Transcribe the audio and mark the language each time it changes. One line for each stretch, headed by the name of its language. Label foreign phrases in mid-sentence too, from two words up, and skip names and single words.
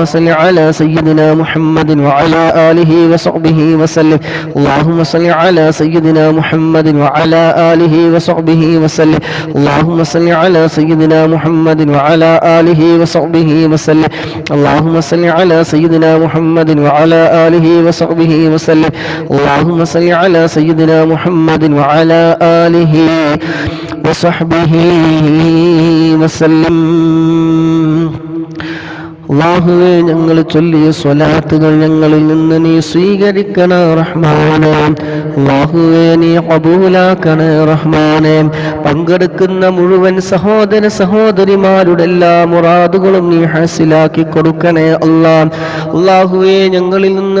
Arabic: صل على سيدنا محمد وعلى آله وصحبه وسلم اللهم صل على سيدنا محمد وعلى آله وصحبه وسلم اللهم صل على سيدنا محمد وعلى آله وصحبه وسلم اللهم صل على سيدنا محمد وعلى آله وصحبه وسلم اللهم صل على سيدنا محمد وعلى آله وصحبه وسلم
Malayalam: അല്ലാഹുവേ ഞങ്ങൾ ചൊല്ലിയ സ്വലാത്തുകൾ ഞങ്ങളിൽ നിന്ന് നീ സ്വീകരിക്കണേ റഹ്മാനേ അല്ലാഹുവേ നീ ഖബൂലാക്കണേ റഹ്മാനേ പങ്കെടുക്കുന്ന മുഴുവൻ സഹോദര സഹോദരിമാരുടെ എല്ലാ മുറാദുകളും നീ ഹാസിലാക്കി കൊടുക്കണേ അല്ലാഹുവേ ഞങ്ങളിൽ നിന്ന്